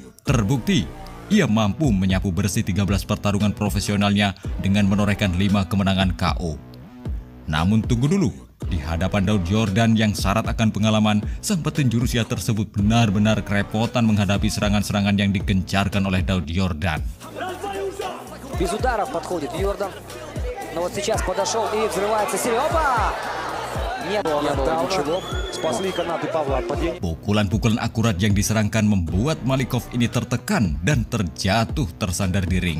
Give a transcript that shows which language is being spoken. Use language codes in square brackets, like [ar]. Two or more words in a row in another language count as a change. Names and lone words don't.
[id] Terbukti, ia mampu menyapu bersih 13 pertarungan profesionalnya dengan menorehkan 5 kemenangan KO. Namun tunggu dulu, di hadapan Daud Yordan yang syarat akan pengalaman, sang petinju Rusia tersebut benar-benar kerepotan menghadapi serangan-serangan yang digencarkan oleh Daud Yordan. [ru] Без ударов подходит Йордан. Но вот сейчас подошел и взрывается серия. Опа! Не было Ничего. Спасли канаты Павла от падения. [id] Pukulan-pukulan akurat yang diserangkan membuat Malikov ini tertekan dan terjatuh tersandar di ring.